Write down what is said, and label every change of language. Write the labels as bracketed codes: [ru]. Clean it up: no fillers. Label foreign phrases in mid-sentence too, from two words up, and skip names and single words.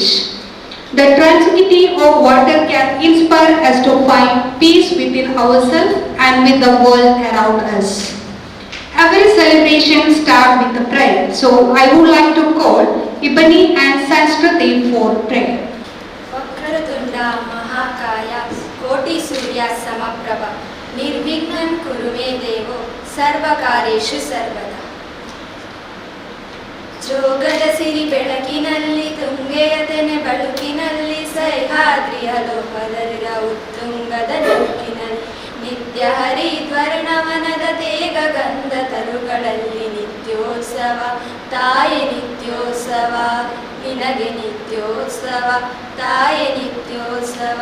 [en] The tranquility of water can inspire us to find peace within ourselves and with the world around us. Every celebration starts with a prayer. So I would like to call Ibani and Sanskriti for prayer. [sa] वक्रतुण्ड महाकाय कोटि सूर्य समप्रभ निर्विघ्नं कुरुमे देवो सर्वकार्येषु सर्वदा. [kn] ಜೋಗದ ಸಿರಿ ಬೆಳಕಿನಲ್ಲಿ ತುಂಗೆಯದನೆ ಬಳುಕಿನಲ್ಲಿ ಸಹ್ಯಾದ್ರಿಯ ಲೋಕದಲ್ಲಿರ ಉತ್ತುಂಗದ ನೂಕಿನಲ್ಲಿ ನಿತ್ಯ ಹರಿದ್ವರ್ಣವನದ ತೇಗ ಗಂಧ ತರುಗಳಲ್ಲಿ ನಿತ್ಯೋತ್ಸವ ತಾಯಿ ನಿತ್ಯೋತ್ಸವ ನಿನಗೆ ನಿತ್ಯೋತ್ಸವ ತಾಯಿ ನಿತ್ಯೋತ್ಸವ.